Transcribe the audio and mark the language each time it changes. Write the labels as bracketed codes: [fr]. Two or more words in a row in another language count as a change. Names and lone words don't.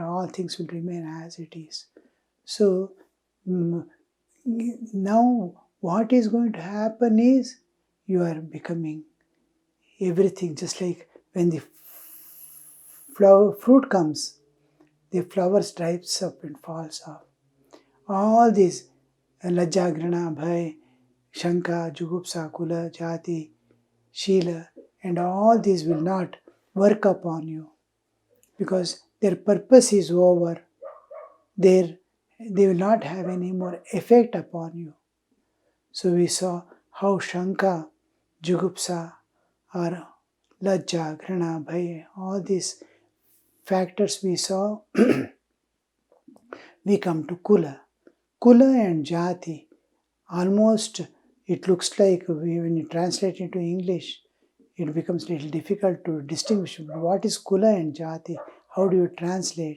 [en] All things will remain as it is. So now what is going to happen is you are becoming everything, just like when the fruit comes, the flowers dries up and falls off. All these [sa] लज्जा, घृणा, भय, शङ्का, जुगुप्सा, कुल, जाति, [en] shila, and all these will not work upon you because their purpose is over. They will not have any more effect upon you. So we saw how [sa] शङ्का, जुगुप्सा, [en] or [sa] लज्जा, घृणा, भय, [en] all these factors we saw, we come to kula. Kula and jati, almost it looks like when you translate into English, it becomes a little difficult to distinguish. What is kula and jati? How do you translate?